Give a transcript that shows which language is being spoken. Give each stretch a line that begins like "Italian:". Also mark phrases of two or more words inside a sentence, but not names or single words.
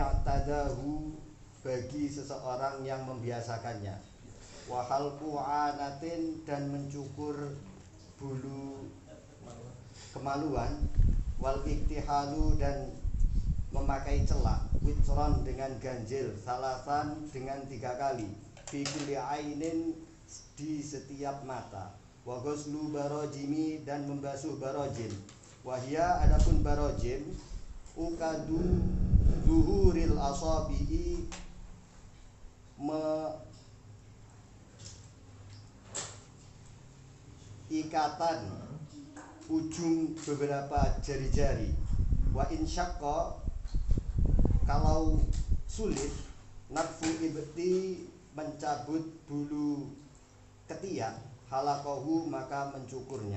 Indonesian: i'tadahu bagi seseorang yang membiasakannya,
Arabic: وحلق العانة
Indonesian: dan mencukur bulu kemaluan,
Arabic: والاكتحال
Indonesian: dan memakai celak, witron dengan ganjil, salasan dengan 3 kali,
Arabic: في كل عين
Indonesian: di setiap mata,
Arabic: وغسل البراجم
Indonesian: dan membasuh barajim,
Arabic: وهي
Indonesian: adapun barajim
Arabic: عقد ظهور الأصابع
Indonesian: ikatan ujung beberapa jari-jari,
Arabic: وإن شق
Indonesian: kalau sulit
Arabic: نتف الإبط
Indonesian: mencabut bulu ketiak, halaqahu maka mencukurnya,